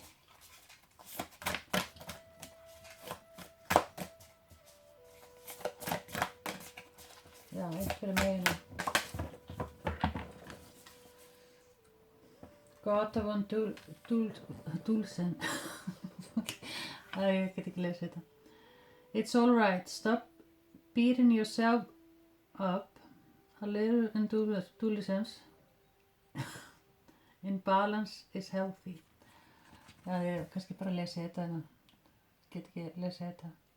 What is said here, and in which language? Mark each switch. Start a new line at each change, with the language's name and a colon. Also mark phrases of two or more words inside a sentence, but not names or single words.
Icelandic: Já, eitt fyrir Meyjuna. Gata von Dulsen. Ég get ekki lesið þetta.
English: It's all right. Stop beating yourself up. A little indulgence in balance is healthy.
Icelandic: Já, ég kannski bara lesið þetta en get ekki lesið þetta.